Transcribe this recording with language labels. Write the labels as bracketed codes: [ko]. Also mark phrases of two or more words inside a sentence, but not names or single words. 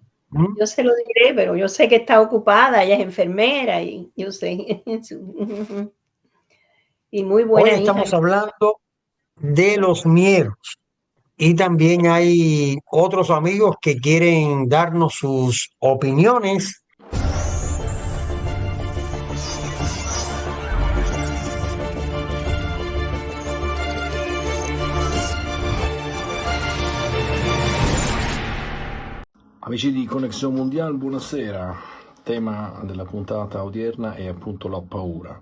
[es] Yo se lo diré, pero yo sé que está ocupada, ella es enfermera y yo sé. Y muy buena Hoy estamos hija. hablando de los miedos y también hay otros amigos que quieren darnos sus opiniones. [it] Amici di Connessione Mondiale, buonasera. Tema della puntata odierna è appunto la paura.